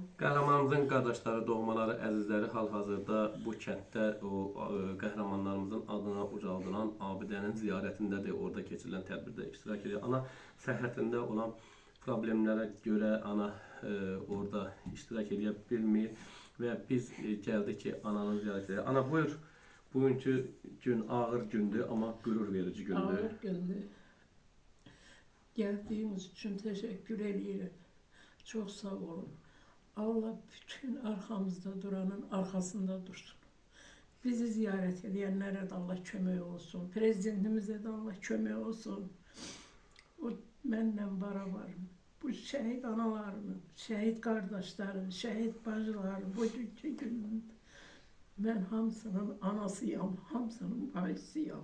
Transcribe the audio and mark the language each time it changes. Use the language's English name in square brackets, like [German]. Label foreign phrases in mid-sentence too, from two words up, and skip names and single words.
[Azerbaijani] Qəhrəmanımızın qardaşları, doğmaları, əzizləri hal-hazırda bu kənddə o qəhrəmanlarımızın adına ucaldılan abidənin ziyarətindədir, orada keçirilən tədbirdə iştirak edir. Ana səhhətində olan problemlərə görə ana orada iştirak edə bilmir və biz gəldik ki, ananı ziyarət edək. Ana buyur, bugünkü gün ağır gündür, amma qürur verici gündür. Ağır gündür. [Turkish] Geldiğiniz için teşekkür ediyorum. Çok sağ olun. Allah bütün arkamızda duranın arkasında dursun. Bizi ziyaret edenlere de Allah [Azerbaijani] kömək olsun. [Turkish] Prezidentimize de Allah [Azerbaijani] kömək olsun. [Turkish] O benimle beraber bu şehit analarımın, şehit kardeşlerim, şehit bacılarım bu gün ben [Azerbaijani] hamsının anasıyam, hamsının bayısıyam.